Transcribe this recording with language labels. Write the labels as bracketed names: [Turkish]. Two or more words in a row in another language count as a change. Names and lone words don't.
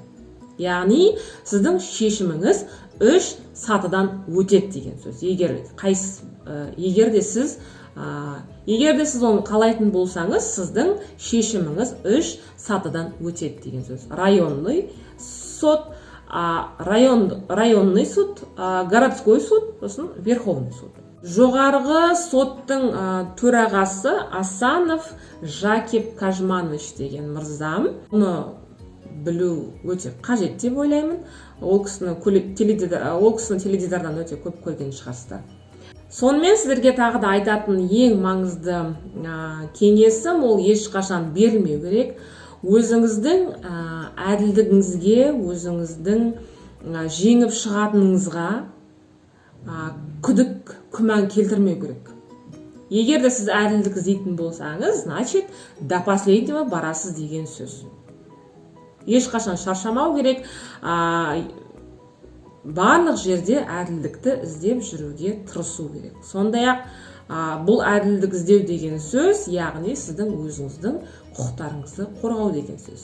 [Kazakh] Яғни сіздің шешіміңіз 3 сатыдан өтеді деген сөз. Егер де сіз оны қалайтын болсаңыз, сіздің шешіміңіз 3 сатыдан өтеді деген сөз. [Russian] Районный сот, районный суд, городской суд, сосын Верховный суд. [Kazakh] Жоғарғы соттың төрағасы Асанов Жакип Кажманович деген мырзам. Оны білу өте қажет деп ойлаймын. Ол кісіні теледидардан өте көп көрген шығарсыздар. Сонымен сіздерге тағы да айтатын ең маңызды кеңесім, ол ешқашан берілмеу керек. Өзіңіздің әділдігіңізге, өзіңіздің жеңіп шығатыныңызға күдік, күмән келтірмеу керек. Егер де сіз әділдік іздейтін болсаңыз, [Russian] значит, до последнего [Kazakh] барасыз деген сөз. Ешқашан шаршамау керек. Барлық жерде әділдікті іздеп жүруге тырысу керек. Сондай-ақ бұл әділдік іздеу деген сөз, яғни сіздің өзіңіздің құқықтарыңызды қорғау деген сөз.